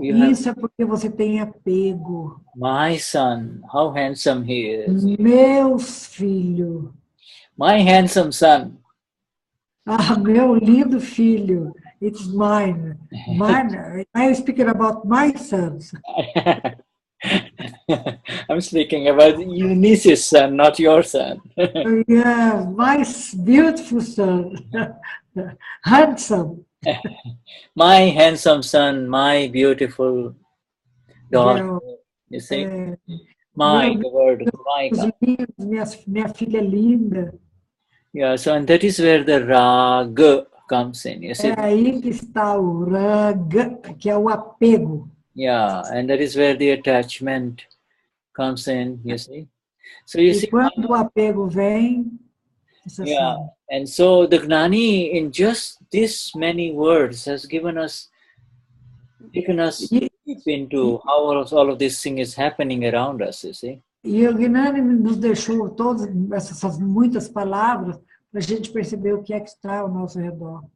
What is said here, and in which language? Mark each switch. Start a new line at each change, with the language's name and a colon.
Portuguese: Isso é porque você tem apego.
English: My son, how handsome he is.
Portuguese: Meus filhos.
English: My handsome son.
Portuguese: Ah, meu lindo filho.
English: It's mine. Mine. I'm speaking about my sons. I'm speaking about Eunice's son, not your son. Yeah, my beautiful son. Handsome. My handsome son, my beautiful daughter. You see? My, the word, my.
Portuguese: Minha filha linda.
English: Yeah, so and that is where the rag comes in. You see?
Portuguese: É aí que está o rag, que é o apego.
English: Yeah, and that is where the attachment comes in, you see. So you see,
Portuguese: quando o apego vem,
English: yeah, and so the Gnani in just this many words has taken us deep into how all of this thing is happening around us, you see.
Portuguese: E o Gnani nos deixou todas essas muitas palavras para a gente perceber o que é que está ao nosso redor.